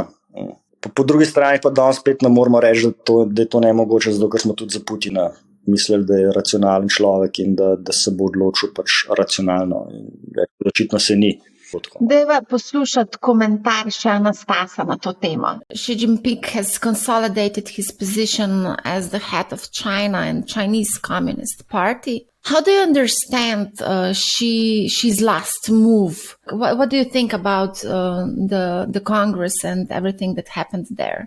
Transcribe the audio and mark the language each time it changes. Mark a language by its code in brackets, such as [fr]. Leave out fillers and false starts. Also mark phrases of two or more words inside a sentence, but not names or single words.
[sl] Po drugi strani pa danes spet ne moramo reči, da je to nemogoče, zato ker smo tudi za Putina mislili, da je racionalen človek in da se bo odločil pač racionalno. Očitno se ni. Dajva poslušati komentar še Anastasa na to temo. [en] Xi Jinping has consolidated his position as the head of China and Chinese Communist Party. How do you understand Xi's last move? What do you think about the Congress and everything that happened there?